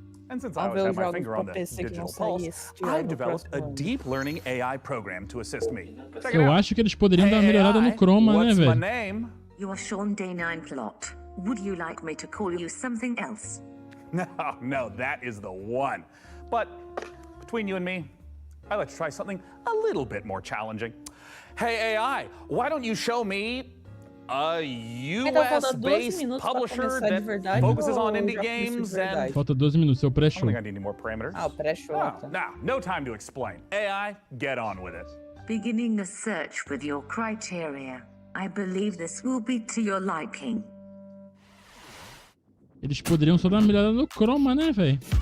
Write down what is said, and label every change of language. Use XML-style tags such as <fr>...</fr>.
<en>And since I always have my finger on the digital pulse, I've developed a deep learning AI program to assist me.</en> <pt>Eu acho que eles poderiam dar uma melhorada no chroma, né, velho?</pt> <en>You are Sean Day9 Plot. Would you like me to call you something else? No, that is the one. But between you and me, I'd like to try something a little bit more challenging. Hey AI, why don't you show me a US-based publisher that focuses on indie games and...</en> <pt>Falta 12 minutos, seu pré-show.</pt> <en>I need more parameters.</en> <pt>O pré-show.</pt> <en>No time to explain. AI, get on with it. Beginning the search with your criteria. I believe this will be to your liking.</en> <pt>Eles poderiam só dar uma melhorada no chroma, né, velho?</pt>